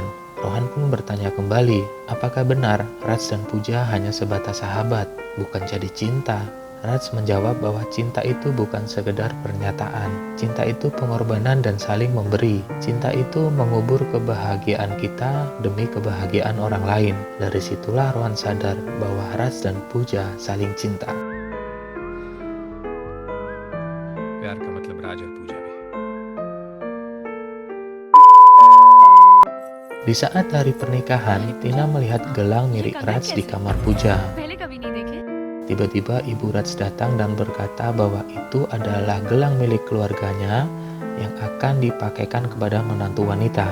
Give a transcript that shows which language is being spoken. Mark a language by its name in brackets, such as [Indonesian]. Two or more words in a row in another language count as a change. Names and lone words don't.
[Indonesian] Rohan pun bertanya kembali, apakah benar Raj dan Pooja hanya sebatas sahabat, bukan jadi cinta? Raj menjawab bahwa cinta itu bukan sekedar pernyataan. Cinta itu pengorbanan dan saling memberi. Cinta itu mengubur kebahagiaan kita demi kebahagiaan orang lain. Dari situlah Rohan sadar bahwa Raj dan Pooja saling cinta. [Hindi] प्यार का मतलब राज और पूजा भी. [Indonesian] Di saat hari pernikahan, Tina melihat gelang milik Raj di kamar Pooja. Tiba-tiba ibu Raj datang dan berkata bahwa itu adalah gelang milik keluarganya yang akan dipakaikan kepada menantu wanita.